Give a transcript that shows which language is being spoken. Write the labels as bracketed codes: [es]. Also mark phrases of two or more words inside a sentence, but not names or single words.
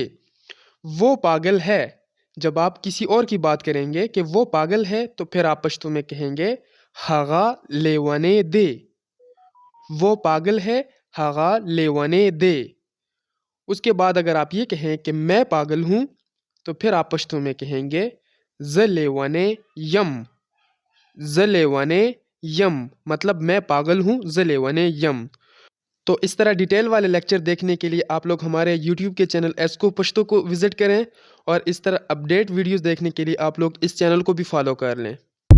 [ur] وہ پاگل ہے، جب آپ کسی اور کی بات کریں گے کہ وہ پاگل ہے تو پھر آپ پشتو میں کہیں گے [ps] ہاغا لیوانے دے، [ur] وہ پاگل ہے [ps] ہاغا لیوانے دے۔ [ur] اس کے بعد اگر آپ یہ کہیں کہ میں پاگل ہوں تو پھر آپ پشتو میں کہیں گے [ps] ز لیوانے یم، ز لیوانے یم، [ur] مطلب میں پاگل ہوں، [ps] ز لیوانے یم۔ [ur] تو اس طرح ڈیٹیل والے لیکچر دیکھنے کے لیے آپ لوگ ہمارے یوٹیوب کے چینل ایسکو پشتو کو وزٹ کریں، اور اس طرح [en] update videos [ur] دیکھنے کے لیے آپ لوگ اس چینل کو بھی فالو کر لیں۔